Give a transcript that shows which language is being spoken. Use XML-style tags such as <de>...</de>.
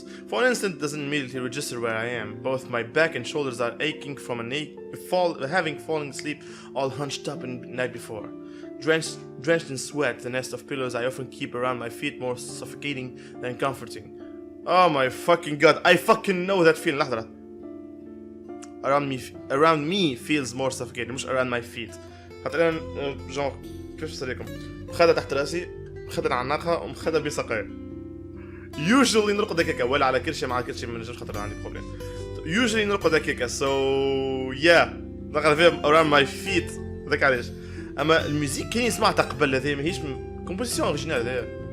<en>For an instant, it doesn't immediately register where I am. Both my back and shoulders are aching from having fallen asleep all hunched up the night before. Drenched in sweat, the nest of pillows I often keep around my feet more suffocating than comforting. Oh my fucking god, I fucking know that feeling.</en> <ar>لحظة.</ar> <en>Around me feels more suffocating,</en> <ar>مش</ar> <en>around my feet.</en> <ar>خاطر أنا genre كيفاش نساليكم؟ مخدة تحت راسي، مخدة على الناقة ومخدة بساقي. usually نرقد هكاكا ولا على كرشي مع كرشي ما نجمش خاطر عندي بروبليم usually نرقد هكاكا</ar> <en>so yeah</en> <ar>نقعد فيها</ar> <en>around my feet</en> <ar>هذاك علاش اما الموسيقى كاين سمعتها قبل هذه ماهيش كومبوزيسيون اوريجينال هذايا</ar>